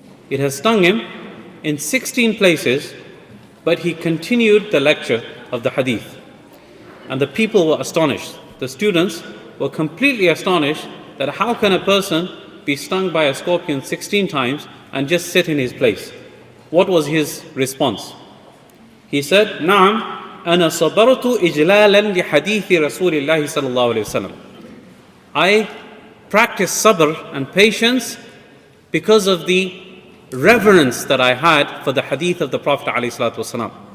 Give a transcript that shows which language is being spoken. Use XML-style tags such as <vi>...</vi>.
<en>It has stung him in 16 places, but he continued the lecture of the hadith. And the people were astonished. The students were completely astonished that how can a person be stung by a scorpion 16 times and just sit in his place? What was his response? He said,</en> <ar>"Na'am, أنا صبرت إجلالا لحديث رسول الله صلى الله عليه وسلم."</ar> <en>I practice sabr and patience because of the reverence that I had for the hadith of the Prophet ﷺ.</en>